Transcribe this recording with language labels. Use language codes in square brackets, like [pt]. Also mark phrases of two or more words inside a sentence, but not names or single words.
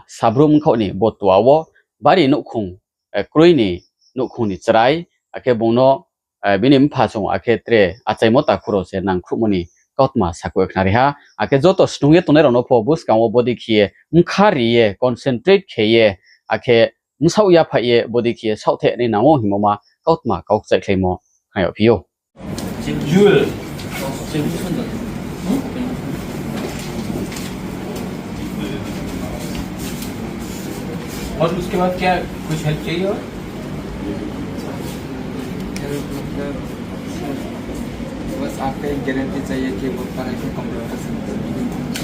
[trp] sabrum khoni botua wo bari nukhung kruini nukhung ni chrai ake bono bini mphasung ake tre achaimo takhuro se nangkhumoni kautma sakwe khnari ha ake joto stunge tonero no pho bus kawo body khie mkhariye concentrate kheye ake msau ya phaye body khie sauthe ni nawo himoma kautma kaukchai khlemo hayo pio [hi] Jewel और उसके बाद क्या कुछ हेल्प चाहिए और बस आपका एक गारंटी चाहिए कि वो पढ़ाई को कंप्लीट कर सकते हैं।